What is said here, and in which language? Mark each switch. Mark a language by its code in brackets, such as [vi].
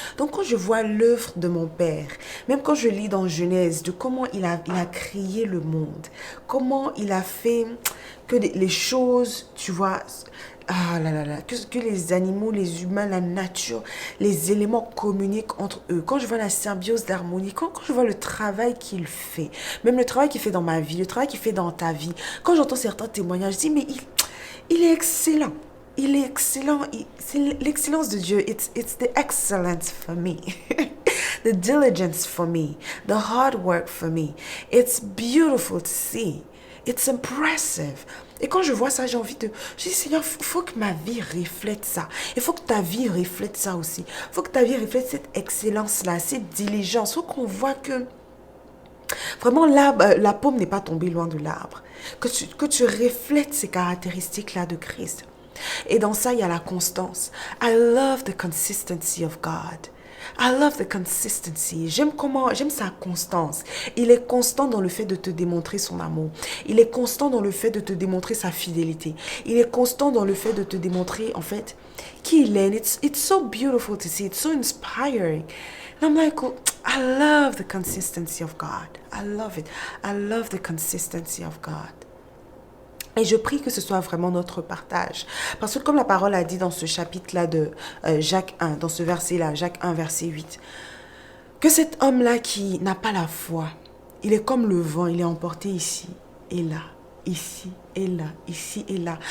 [fr] Donc quand je vois l'œuvre de mon Père, même quand je lis dans Genèse de comment il a créé le monde, comment il a fait que les choses, tu vois, que les animaux, les humains, la nature, les éléments communiquent entre eux. Quand je vois la symbiose d'harmonie, quand je vois le travail qu'il fait, même le travail qu'il fait dans ma vie, le travail qu'il fait dans ta vie, quand j'entends certains témoignages, je dis mais il est excellent. Il est excellent. C'est l'excellence de Dieu. [en] It's the excellence for me. The diligence for me. The hard work for me. It's beautiful to see. It's impressive. [fr] Et quand je vois ça, j'ai envie de... Je dis, Seigneur, il faut que ma vie reflète ça. Il faut que ta vie reflète ça aussi. Il faut que ta vie reflète cette excellence-là, cette diligence. Il faut qu'on voit que vraiment la pomme n'est pas tombée loin de l'arbre. Que tu reflètes ces caractéristiques-là de Christ. Et dans ça, il y a la constance. [en] I love the consistency of God. I love the consistency. [fr] J'aime sa constance. Il est constant dans le fait de te démontrer son amour. Il est constant dans le fait de te démontrer sa fidélité. Il est constant dans le fait de te démontrer, en fait, qui il est. [en] It's so beautiful to see. It's so inspiring. And I'm like, oh, I love the consistency of God. I love it. I love the consistency of God. [fr] Et je prie que ce soit vraiment notre partage. Parce que comme la parole a dit dans ce chapitre-là de Jacques 1, dans ce verset-là, Jacques 1, verset 8, que cet homme-là qui n'a pas la foi, il est comme le vent, il est emporté ici et là, ici et là, ici et là.